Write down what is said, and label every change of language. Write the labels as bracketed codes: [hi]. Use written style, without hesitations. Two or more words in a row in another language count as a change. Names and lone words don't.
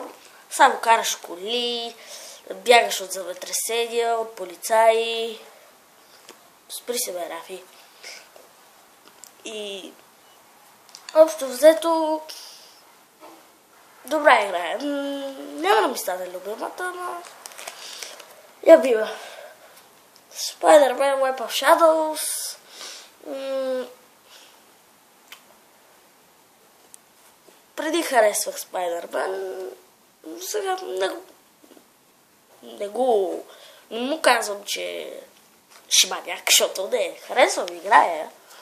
[bg] Само караш коли, бягаш от земетресения, от полицаи. Спри се, бе, Рафи. И общо взето добра игра. Няма да ми стане любимата, но я бива. Spider-Man, Web of Shadows. Преди харесвах Spider-Man. Сега не му казвам, че шибаняк, защото не харесвам, играя.